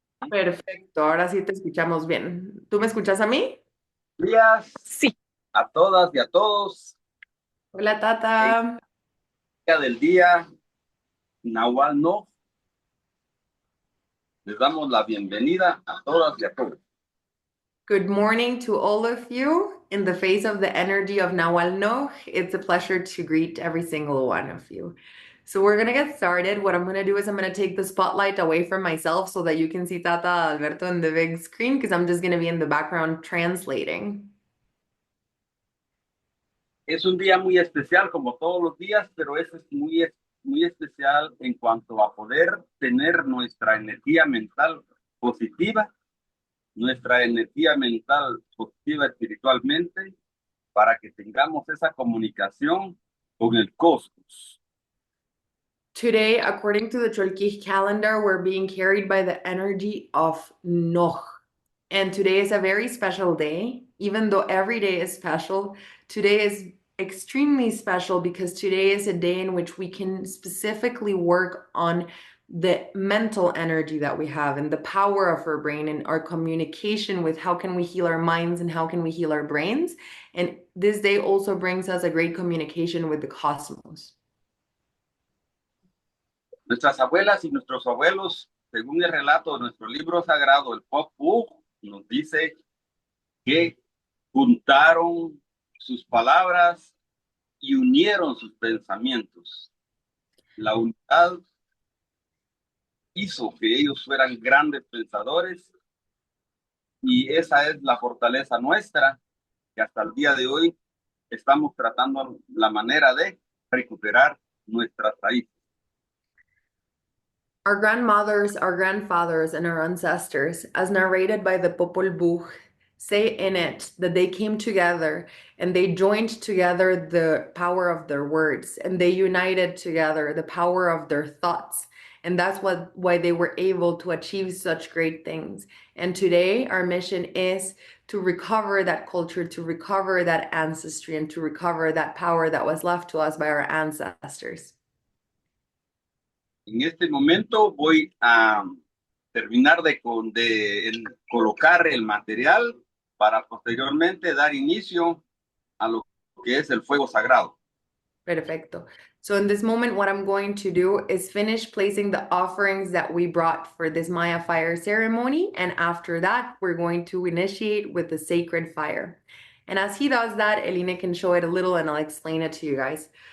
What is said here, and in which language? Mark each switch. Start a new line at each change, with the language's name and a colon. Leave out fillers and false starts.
Spanish: Perfecto, ahora sí te escuchamos bien. ¿Tú me escuchas a mí? Días Sí. a todas y a todos. Hola, Tata. Día del día, Nahual No. Les damos la bienvenida a todas y a todos.
English: Good morning to all of you. In the face of the energy of Nawal Noh, it's a pleasure to greet every single one of you. So we're going to get started. What I'm going to do is I'm going to take the spotlight away from myself so that you can see Tata Alberto in the big screen because I'm just going to be in the background translating.
Spanish: Es un día muy especial como todos los días, pero es muy especial en cuanto a poder tener nuestra energía mental positiva nuestra energía mental positiva espiritualmente para que tengamos esa comunicación con el cosmos.
English: Today, according to the Cholquij calendar, we're being carried by the energy of Noh. And today is a very special day. Even though every day is special, today is extremely special because today is a day in which we can specifically work on the mental energy that we have and the power of our brain and our communication with how can we heal our minds and how can we heal our brains. And this day also brings us a great communication with the cosmos.
Spanish: Nuestras abuelas y nuestros abuelos, según el relato de nuestro libro sagrado, el Popol Vuh, nos dice que juntaron sus palabras y unieron sus pensamientos. La unidad hizo que ellos fueran grandes pensadores y esa es la fortaleza nuestra, que hasta el día de hoy estamos tratando la manera de recuperar nuestras raíces.
English: Our grandmothers, our grandfathers, and our ancestors, as narrated by the Popol Vuh, say in it that they came together and they joined together the power of their words and they united together the power of their thoughts. And that's why they were able to achieve such great things. And today, our mission is to recover that culture, to recover that ancestry, and to recover that power that was left to us by our ancestors.
Spanish: En este momento voy a terminar de colocar el material para posteriormente dar inicio a lo que es el fuego sagrado. Perfecto.
English: So in this moment, what I'm going to do is finish placing the offerings that we brought for this Maya fire ceremony. And after that, we're going to initiate with the sacred fire. And as he does that, Eline can show it a little and I'll explain it to you guys.